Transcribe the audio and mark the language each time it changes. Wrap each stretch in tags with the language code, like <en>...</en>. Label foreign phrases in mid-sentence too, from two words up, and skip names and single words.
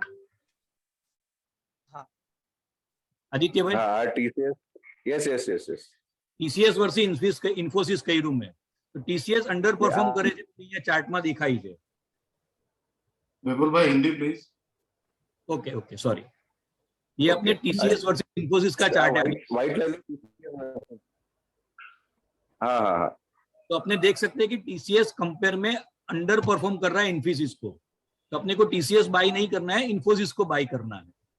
<gu>હા આદિત્યભાઈ?</gu> <en>હા TCS, yes yes yes yes.</en> <gu>TCS વર્સિસ ઇન્ફોસિસ કર્યું મેં, તો TCS</gu> <en>under perform Yeah.</en> <gu>કરે છે અહીંયા ચાર્ટમાં દેખાય છે।</gu> <en>Vipul bhai, Hindi please. okay okay sorry,</en> <hi>ये अपने</hi> <en>Okay.</en> <hi>TCS वर्सेस इन्फोसिस का चार्ट है।</hi> <en>White line.</en> <hi>हाँ हाँ हाँ तो अपने देख सकते हैं कि TCS कंपेयर में</hi> <en>under perform</en> <hi>कर रहा है इन्फोसिस को, तो अपने को TCS बाय नहीं करना है, इन्फोसिस को बाय करना है।</hi>